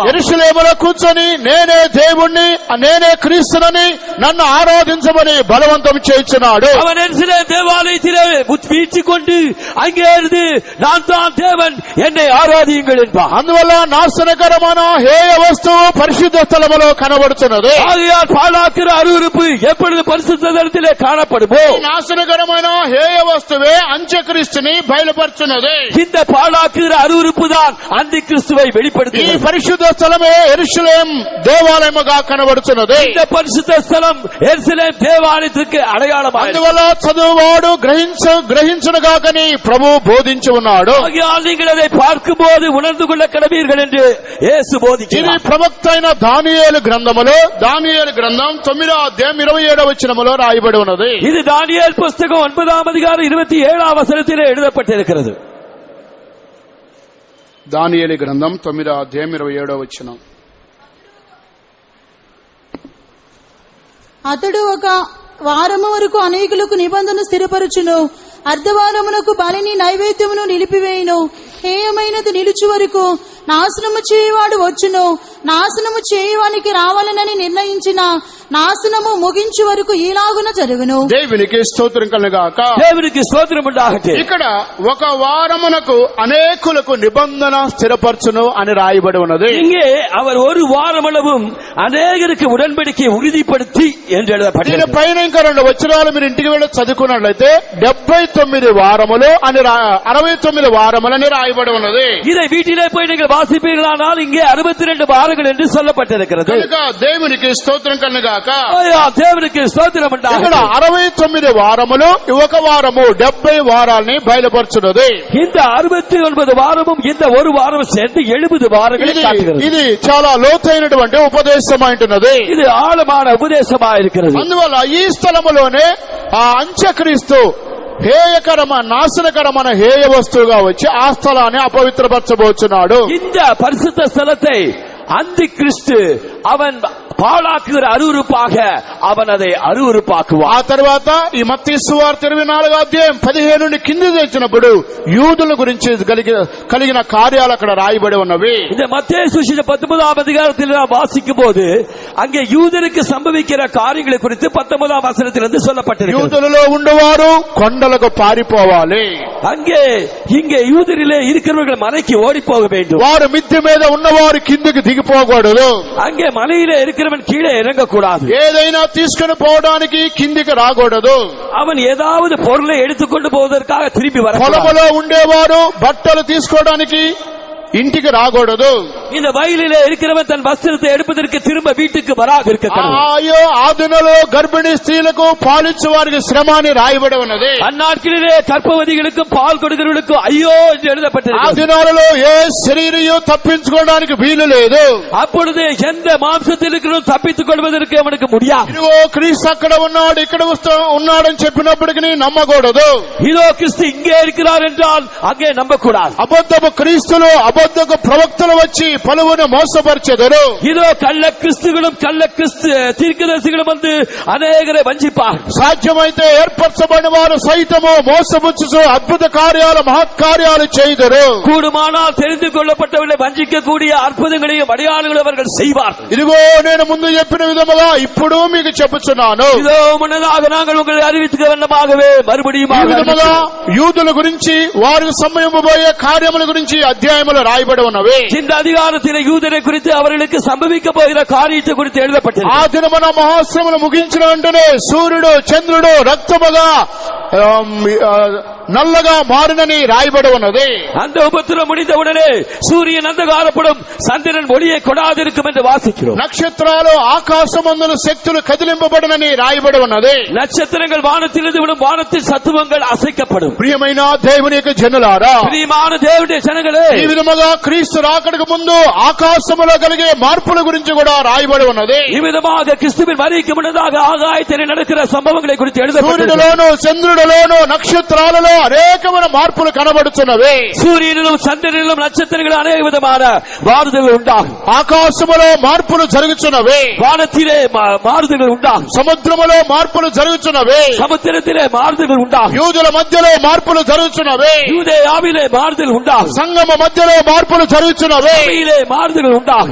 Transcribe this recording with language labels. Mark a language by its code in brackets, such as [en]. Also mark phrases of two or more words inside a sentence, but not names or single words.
[te] యెరూషలేములో కూర్చొని నేనే దేవుణ్ణి, నేనే క్రీస్తునని నన్ను ఆరాధించమని బలవంతం చేయించున్నాడు. [ta] அவன் எருசலேம் தேவாலயத்திலே வீற்றிக் கொண்டு அங்கே இருந்து நான் தான் தேவன், என்னை ஆராதியுங்கள் என்பான். [te] అందువల్ల నాశనకరమైన హేయ వస్తువు పరిశుద్ధ స్థలములో కనబడుతున్నది. [ta] ஆகையால் பாழாக்கிற அருவருப்பு எப்பொழுது பரிசுத்த ஸ்தலத்திலே காணப்படுமோ [te] నాశనకరమైన హేయ వస్తువే అంత్యక్రీస్తుని బయలుపరుచున్నది. [ta] இந்த பாழாக்குகிற அருவருப்பு தான் அந்தி கிறிஸ்துவை ఈ வெளிப்படுத்துகிறது. [te] పరిశుద్ధ స్థలమే యెరూషలేం దేవాలయముగా కనబడుతున్నది. [ta] இந்த பரிசுத்த ஸ்தலம் எருசலேம் தேவாலயத்துக்கு அடையாளமாக. [te] అందువల్ల చదువువాడు గ్రహించునుగాకని ప్రభు బోధించి ఉన్నాడు. [ta] ஆகையால் நீங்கள் அதை பார்க்கும்போது உணர்ந்து கொள்ள கடவீர்கள் என்று இயேசு ఇది போதிக்கிறார். [te] ప్రవక్త అయిన దానియేలు గ్రంథములో దానియేలు గ్రంథం 9వ అధ్యాయం 27వ వచనములో రాయబడి ఉన్నది. [ta] இது தானியேல் புஸ்தகம் 9ஆம் அதிகாரம் 27ஆம் வசனத்திலே எழுதப்பட்டிருக்கிறது. [te] దానియేలు గ్రంథం 9వ అధ్యాయం 27వ వచనం. అతడు ఒక వారము వరకు అనేకులకు నిబంధన స్థిరపరచును. అర్ధవారమునకు బలిని నైవేద్యమును నిలిపివేయును. హేయమైనది నిలుచు వరకు నాశనము చేయువాడు వచ్చును. నాశనము చేయువానికి రావాలనని నిర్ణయించిన నాశనము ముగించు వరకు ఈలాగున జరుగును. దేవునికి స్తోత్రం కలుగాక. [ta] தேவனுக்கு ஸ்தோத்திரம் உண்டாகட்டும். [te] ఇక్కడ ఒక వారమునకు అనేకులకు నిబంధన స్థిరపరచును అని రాయబడి ఉన్నది. [ta] இங்கே அவர் ஒரு வாரமளவும் அநேகருக்கு உடன்படிக்கையை உறுதிப்படுத்தி என்று దీని எழுதப்பட்டிருக்கிறது. [te] పైన ఇంకా 2 వచనాలు మీరు ఇంటికి వెళ్ళి చదువుకున్నట్లయితే 79 వారములు అని 69 వారములని రాయబడి రాయబడి ఉన్నది. [ta] இதை வீட்டிலே போய் நீங்கள் வாசிப்பீர்களானால் இங்கே 62 வாரங்கள் என்று சொல்லப்பட்டிருக்கிறது. [te] కనుక దేవునికి స్తోత్రం కలుగాక. దేవునికి స్తోత్రం ఉండాలి. ఇక్కడ 69 వారములు ఒక వారము 70 వారాల్ని బయలుపరుచున్నది. [ta] இந்த 69 వారமும் இந்த ஒரு వారం சேர்ந்து 70 వారங்களை காட்டுகிறது. [te] ఇది చాలా లోతైనటువంటి ఉపదేశం అంటున్నది. [ta] இது ஆழமான உபதேசமா இருக்கிறது. [te] అందువల్ల ఈ స్థలములోనే ఆ అంత్యక్రీస్తు నాశనకరమైన హేయ వస్తువుగా వచ్చి ఆ స్థలాన్ని అపవిత్రపరచబోచున్నాడు. [ta] இந்த பரிசுத்த ஸ்தலத்தை அந்தி கிறிஸ்து அவன் பாழாக்குகிற அருவருப்பாக அவன் அதை அருவருப்பாக்குவான். [te] ఆ తర్వాత ఈ మత్తయి సువార్త 24వ అధ్యాయం 15 నుండి కింది తెచ్చినప్పుడు యూదుల గురించి కలిగిన కార్యాలు అక్కడ రాయబడి ఉన్నవి. [ta] இந்த மத்தேயு சுவிசேஷம் 19ஆம் அதிகாரத்தில் நாம் வாசிக்கும் போது அங்கே யூதருக்கு சம்பவிக்கிற காரியங்களை குறித்து 19ஆம் வசனத்திலிருந்து சொல்லப்பட்டிருக்கிறது. [te] యూదులలో ఉండేవారు కొండలకు పారిపోవాలి. [ta] அங்கே இங்கே யூதரிலே இருக்கிறவர்கள் மலைக்கு ஓடி போக வேண்டும். [te] వారు మిద్దె మీద ఉన్నవారు కిందకి దిగిపోకూడదు. [ta] அங்கே மலையிலே இருக்கிறவன் கீழே இறங்கக்கூடாது. [te] ఏదైనా తీసుకుని పోవడానికి కిందికి రాకూడదు. [ta] அவன் ஏதாவது பொருளை எடுத்துக்கொண்டு போவதற்காக திரும்பி வர. [te] పొలంలో ఉండేవారు బట్టలు తీసుకోవడానికి ఇంటికి రాకూడదు. [ta] இந்த வயலிலே இருக்கிறவன் தன் வஸ்திரத்தை எடுப்பதற்கு திரும்ப வீட்டுக்கு வராக இருக்க. [te] అయ్యో ఆ దినాల్లో గర్భిణీ స్త్రీలకు పాలిచ్చే వారికి శ్రమ అని రాయబడి ఉన్నది. [ta] அந்நாட்களிலே கர்ப்பவதிகளுக்கும் பால் கொடுக்கிறவர்களுக்கும் ஐயோ என்று எழுதப்பட்டிருக்கிறது. [te] ఆ దినాలలో ఏ శరీరం తప్పించుకోవడానికి వీలు లేదు. [ta] அப்பொழுது எந்த மாம்சத்தில் இருக்கிறவன் தப்பித்துக் கொள்வதற்கு அவனுக்கு முடியாது. [te] ఇదిగో క్రీస్తు అక్కడ ఉన్నాడు ఇక్కడ ఉన్నాడని చెప్పినప్పటికీ నమ్మకూడదు. [ta] இதோ கிறிஸ்து இங்கே இருக்கிறார் என்றால் அங்கே நம்பக்கூடாது. [te] అబద్ధపు క్రీస్తులు అబద్ధపు ప్రవక్తలు వచ్చి పలువురిని మోసపరిచెదరు. [ta] இதோ கள்ள கிறிஸ்துகளும் கள்ள கிறிஸ்து தீர்க்கதரிசிகளும் வந்து அநேகரை வஞ்சிப்பார். [te] సాధ్యమైతే ఏర్పరచబడిన వారు సైతము మోసపుచ్చుచు అద్భుత కార్యాలు మహత్కార్యాలు చేయుదురు. [ta] கூடுமானால் தெரிந்து கொள்ளப்பட்டவர்களை வஞ்சிக்கக்கூடிய அற்புதங்களையும் அடையாளங்களும் அவர்கள் செய்வார். [te] ఇదిగో నేను ముందు చెప్పిన విధముగా ఇప్పుడు మీకు చెప్పుచున్నాను. [ta] இதோ முன்னதாக நாங்கள் உங்களை அறிவித்துக்க வண்ணமாகவே மறுபடியும் [te] యూదుల గురించి వారికి సంభవింపబోయే కార్యముల గురించి అధ్యాయములు రాయబడి ఉన్నవి. [ta] இந்த அதிகாரத்தில் யூதரை குறித்து அவர்களுக்கு சம்பவிக்க போகிற காரியத்தை குறித்து எழுதப்பட்டது. [te] ఆ దినమున మహోత్సవములు ముగించిన వెంటనే సూర్యుడు చంద్రుడు రక్తముగా నల్లగా మారినని రాయబడి ఉన్నది. [ta] அந்த உபத்திரம் முடிந்தவுடனே சூரியன் அந்தகாரப்படும் சந்திரன் ஒளியை கொடாதிருக்கும் என்று வாசிக்கிறோம். [te] నక్షత్రాలు ఆకాశమందుల శక్తులు కదిలింపబడినని రాయబడి ఉన్నది. [ta] நட்சத்திரங்கள் வானத்திலிருந்து விடும் வானத்தின் சத்துவங்கள் அசைக்கப்படும். [te] ప్రియమైన దేవుని యొక్క జనులారా, [ta] பிரியமான தேவனுடைய ஜனங்களே, [te] ఈ విధముగా క్రీస్తు రాకడకు ముందు ఆకాశములో కలిగే మార్పుల గురించి కూడా రాయబడి ఉన్నది. [ta] இவ்விதமாக கிறிஸ்துவின் வருகைக்கு முன்னதாக ஆகாயத்தில் நடக்கிற சம்பவங்களை குறித்து எழுதப்பட்டிருக்கிறது. [te] సూర్యుడిలోను చంద్రుడిలోను నక్షత్రాలలో అనేకమైన మార్పులు కనబడుతున్నవి. [ta] சூரியனிலும் சந்திரனிலும் நட்சத்திரங்களும் அநேக விதமான மாறுதல்கள் உண்டாகும். [te] ఆకాశములో మార్పులు జరుగుతున్నవి. [ta] வானத்திலே மாறுதல்கள் உண்டாகும். [te] సముద్రములో మార్పులు జరుగుతున్నవి. [ta] சமுத்திரத்திலே மாறுதல்கள் உண்டாகும். [te] యూదుల మధ్యలో మార్పులు జరుగుతున్నవి. [ta] யூதேயாவிலே மாறுதல் உண்டாகும். [te] సంగమ మధ్యలో మార్పులు జరుగుతున్నవి. [ta] சபையிலே மாறுதல்கள் உண்டாகும்.